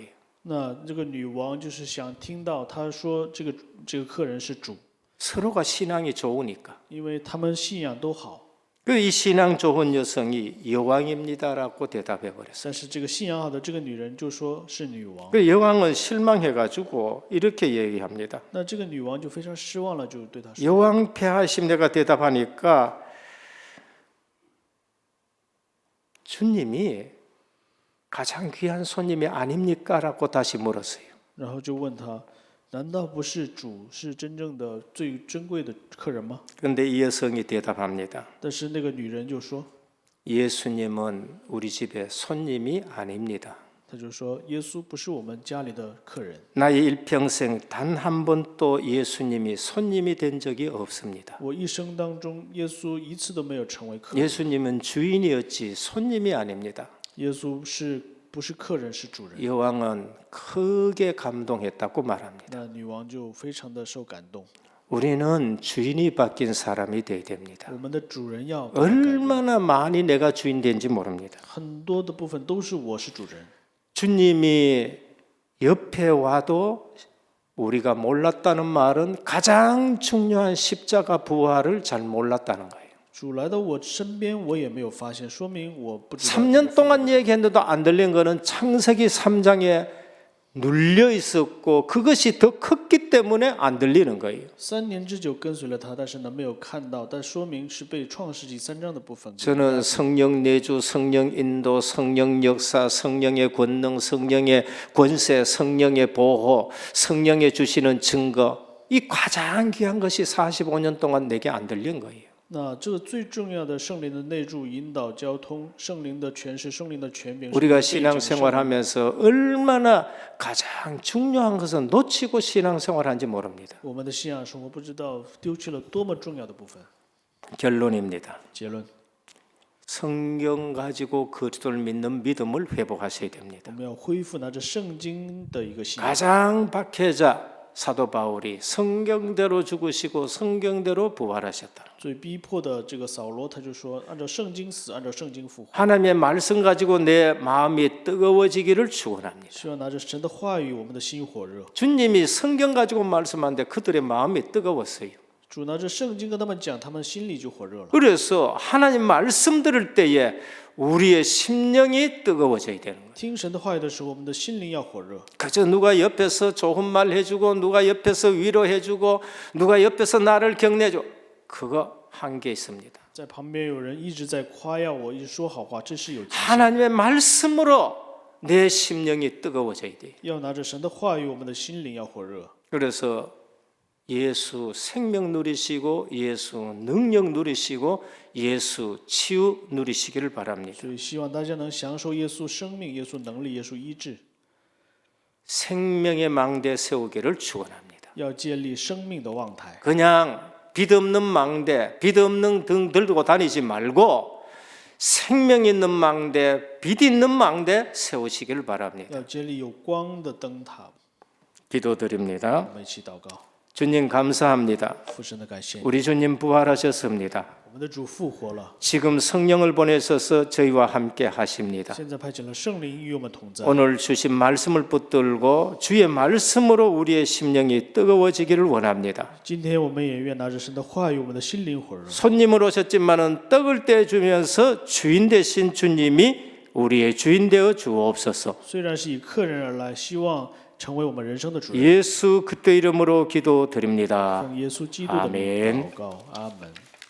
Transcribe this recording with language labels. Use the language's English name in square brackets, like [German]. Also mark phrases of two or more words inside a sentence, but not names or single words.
[Chinese] 那这个女王就是想听到他说这个客人是主， [Korean] 서로가 신앙이 좋으니까. [Chinese] 因为他们信仰都好。 [Korean] 그 이 신앙 좋은 여성이 여왕입니다라고 대답해 버렸어요. [Chinese] 但是这个信仰好的这个女人就说是女王， [Korean] 그 여왕은 실망해가지고 이렇게 얘기합니다. [Chinese] 那这个女王就非常失望了，就对他说 [Korean] 여왕 폐하심 내가 대답하니까 주님이 가장 귀한 손님이 아닙니까?라고 다시 물었어요. [Chinese] 然后就问他，难道不是主是真正的最珍贵的客人吗？ [Korean] 그런데 이 여성이 대답합니다. [Chinese] 但是那个女人就说， [Korean] 예수님은 우리 집에 손님이 아닙니다. [Chinese] 她就说耶稣不是我们家里的客人， [Korean] 나의 일평생 단 한 번도 예수님이 손님이 된 적이 없습니다. [Chinese] 我一生当中耶稣一次都没有成为客人， [Korean] 예수님은 주인이었지 손님이 아닙니다. [Chinese] 耶稣不是客人是主人。 [Korean] 여왕은 크게 감동했다고 말합니다. [Chinese] 那女王就非常的受感动。 [Korean] 우리는 주인이 바뀐 사람이 되어야 됩니다. [Chinese] 我们的主人要改变， [Korean] 얼마나 많이 내가 주인 된지 모릅니다. [Chinese] 很多的部分都是我是主人。 [Korean] 주님이 옆에 와도 우리가 몰랐다는 말은 가장 중요한 십자가 부활을 잘 몰랐다는 거예요. [Chinese] 主来到我身边，我也没有发现，说明我不知道。 [Korean] 3년 동안 얘기했는데도 안 들린 거는 창세기 3장에 눌려 있었고 그것이 더 컸기 때문에 안 들리는 거예요. [Chinese] 3 年之久跟随了他，但是呢没有看到，但说明是被创世纪3章的部分。 [Korean] 저는 성령 내주, 성령 인도, 성령 역사, 성령의 권능, 성령의 권세, 성령의 보호, 성령의 주시는 증거 이 가장 귀한 것이 45년 동안 내게 안 들린 거예요. [Chinese] 那这个最重要的圣灵的内助、引导、交通，圣灵的诠释、圣灵的权柄。 [Korean] 우리가 신앙생활하면서 얼마나 가장 중요한 것은 놓치고 신앙생활하는지 모릅니다. [Chinese] 我们的信仰生活不知道丢弃了多么重要的部分。 [Korean] 결론입니다. [Chinese] 结论， [Korean] 성경 가지고 그리스도를 믿는 믿음을 회복하셔야 [Chinese] 我 [Korean] 됩니다. [Chinese] 们要恢复拿着圣经的一个信仰。 [Korean] 가장 박해자 사도 바울이 성경대로 죽으시고 성경대로 부활하셨다. [Chinese] 最逼迫的这个扫罗，他就说：“按照圣经死，按照圣经复活。 [Korean] 하나님의 말씀 가지고 내 마음이 뜨거워지기를 축원합니다. [Chinese] 希望拿着神的话语，我们的心火热。 [Korean] 주님이 성경 가지고 말씀하는데 그들의 마음이 뜨거웠어요. [Chinese] 主拿着圣经跟他们讲，他们心里就火热了。 [Korean] 그래서 하나님 말씀 들을 때에 우리의 심령이 뜨거워져야 되는 거예요. [Chinese] 听神的话语的时候，我们的心灵要火热。 [Korean] 그저 누가 옆에서 좋은 말 해주고 누가 옆에서 위로해주고 누가 옆에서 나를 격려해줘 그거 한계 있습니다. [Chinese] 在旁边有人一直在夸耀我，一直说好话，这是有极限。 [Korean] 하나님의 말씀으로 내 심령이 뜨거워져야 돼요. [Chinese] 要拿着神的话语，我们的心灵要火热。 [Korean] 그래서 예수 생명 누리시고 예수 능력 누리시고 예수 치유 누리시기를 바랍니다. [Chinese] 所以希望大家能享受耶稣生命、耶稣能力、耶稣医治， [Korean] 생명의 망대 세우기를 축원합니다. [Chinese] 要建立生命的望台。 [Korean] 그냥 빛 없는 망대, 빛 없는 등 들고 다니지 말고 생명 있는 망대, 빛 있는 망대 세우시기를 바랍니다. [Chinese] 要建立有光的灯塔。 [Korean] 기도드립니다. [Chinese] 我们一起祷告， [Korean] 주님 감사합니다. [Chinese] 父神的感谢， [Korean] 우리 주님 부활하셨습니다. [Chinese] 我们的主复活了， [Korean] 지금 성령을 보내셔서 저희와 함께 하십니다. [Chinese] 现在派遣了圣灵与我们同在。 [Korean] 오늘 주신 말씀을 붙들고 주의 말씀으로 우리의 심령이 뜨거워지기를 원합니다. [Chinese] 今天我们也愿拿着神的话语，我们的心灵火热。 [Korean] 손님으로 오셨지만은 떡을 떼주면서 주인 되신 주님이 우리의 주인 되어 주옵소서. [Chinese] 虽然是以客人而来，希望成为我们人生的主人。 [Korean] 예수 그리스도 이름으로 기도드립니다. [Chinese] 奉耶稣基督的名 [Korean] 아멘. [Chinese] 祷告，阿门。